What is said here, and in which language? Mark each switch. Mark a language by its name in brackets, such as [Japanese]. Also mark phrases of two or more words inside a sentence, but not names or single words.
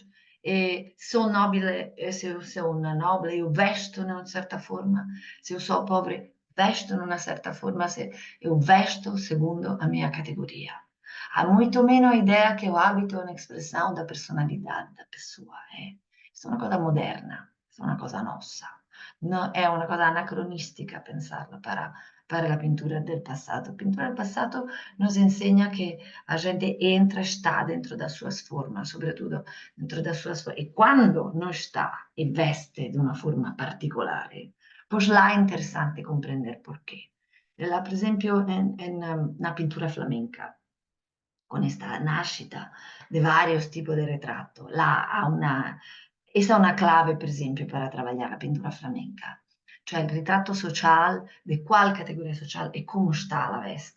[Portuguese] Se sou nobile, se eu sou uma nobre, eu vesto de uma certa forma. Se eu sou pobre, vesto de uma certa forma. Se eu vesto segundo a minha categoria. Há muito menos a ideia que o hábito é uma expressão da personalidade da pessoa. Isso é uma coisa moderna, isso é uma coisa nossa. [Italian] No, è una cosa anacronistica pensarlo [Spanish] para la pintura [Italian] del passato. [Spanish] La pintura [Italian] del passato nos insegna che la gente entra e sta [Portuguese] dentro da suas formas, [Italian] soprattutto [Portuguese] dentro da suas formas. [Italian] E quando non sta e veste di una forma particolare, pues là è interessante comprendere perché. Per esempio, in una pittura flamenca, con questa nascita di vari tipi di ritratto, là ha una esa è una clave, per esempio, per lavorare la pittura flamenca, cioè il ritratto sociale, di quale categoria sociale e come sta la veste.